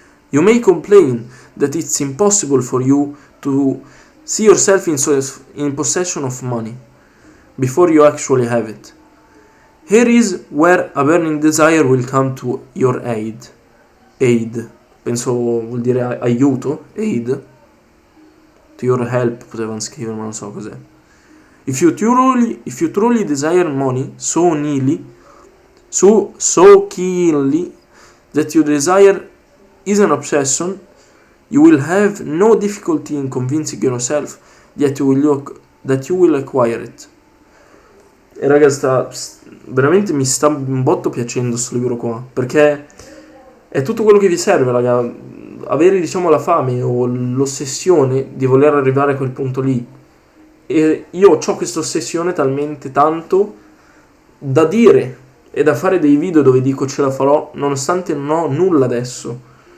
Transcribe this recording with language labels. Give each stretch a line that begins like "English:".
English: You may complain that it's impossible for you to see yourself in possession of money before you actually have it. Here is where a burning desire will come to your aid.
Italian: Penso vuol dire aiuto, aid.
English: To your help,
Italian: potevano scrivere, ma non so cos'è.
English: If you truly desire money so keenly that your desire is an obsession, you will have no difficulty in convincing yourself that you will acquire it.
Italian: E raga, veramente mi sta un botto piacendo sto libro qua, perché è tutto quello che vi serve, raga. Avere, la fame o l'ossessione di voler arrivare a quel punto lì. E io ho questa ossessione talmente tanto da dire e da fare dei video dove dico ce la farò, nonostante non ho nulla adesso.